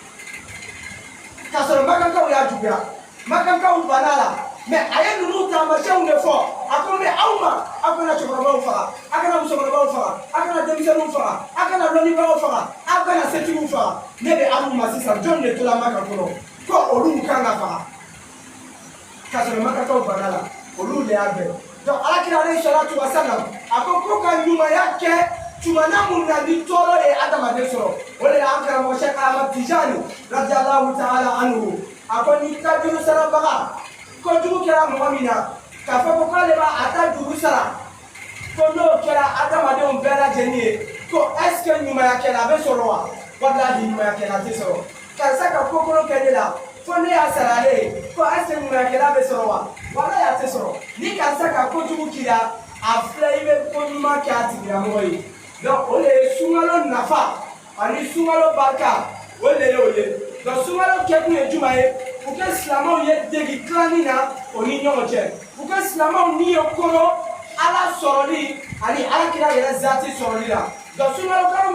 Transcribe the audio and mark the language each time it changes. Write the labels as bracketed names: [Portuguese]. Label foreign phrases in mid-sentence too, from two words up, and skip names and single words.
[Bambara] k'a sɔrɔ Makakaw y'a juguya Makakaw banna la mɛ a ye ninnu taamasiyɛnw de fɔ a ko mɛ aw ma aw kana cɛkɔrɔbaw faga aw kana musokɔrɔbaw faga aw kana denmisɛnninw faga aw kana dɔnnibagaw faga aw kana setigiw faga ne bɛ aw ma sisan jɔn de tora Maka kɔnɔ ko olu kan ka faga k'a sɔrɔ Makakaw banna la olu de y'a bɛɛ donc alakira [Arabic] alayhi salatu wa salam [Bambara] a ko ka ɲumanya kɛ tumana mun na ni tɔɔrɔ ye adamaden sɔrɔ o de y'an karamɔgɔ Sheikh Ahmad Tijani [Arabic] radiyallahu ta'ala anhu [Bambara] a ko ni ka juru sarabaga kojugu kɛra mɔgɔ min na k'a fɔ ko k'ale b'a ta juru sara ko n'o kɛra adamadenw bɛɛ lajɛlen ye ko [French] est ce que [Bambara] ɲumankɛla a bɛ sɔrɔ wa walahi ɲumankɛla tɛ sɔrɔ karisa ka kokolo kɛ ne la fo ne y'a sara ale ye ko [French] est ce que [Bambara] ɲumankɛla bɛ sɔrɔ wa walahi a tɛ sɔrɔ ni karisa ka kojugu k'i la a filɛ i bɛ ko ɲuman kɛ a tigilamɔgɔ ye donc o de ye sunkalo nafa ani sunkalo barika o de ye o ye donc sunkalo kɛkun ye jumɛn ye [French] pour que [Bambara] silamɛw ye degi tilanni na o ni ɲɔgɔn cɛ [French] pour que [Bambara] silamɛw ni ye koro ala sɔrɔli ani alakira yɛrɛ zati sɔrɔli la donc sunkalo kalo